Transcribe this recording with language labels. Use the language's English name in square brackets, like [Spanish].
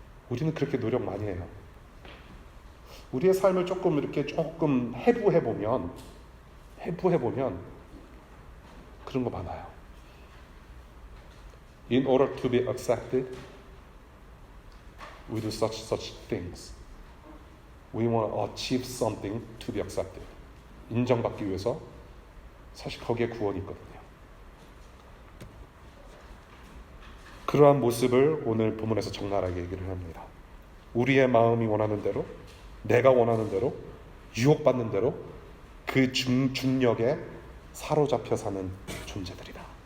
[Korean] 우리는 그렇게 노력 많이 해요. 우리의 삶을 조금 해부해보면 그런 거 많아요. [English] In order to be accepted, we do such things. We want to achieve something to be accepted. [Korean] 인정받기 위해서 사실 거기에 구원이 있거든요. 그러한 모습을 오늘 본문에서 적나라하게 얘기를 합니다. 우리의 마음이 원하는 대로, 내가 원하는 대로, 유혹받는 대로 그 중력에 사로잡혀 사는 존재들이다.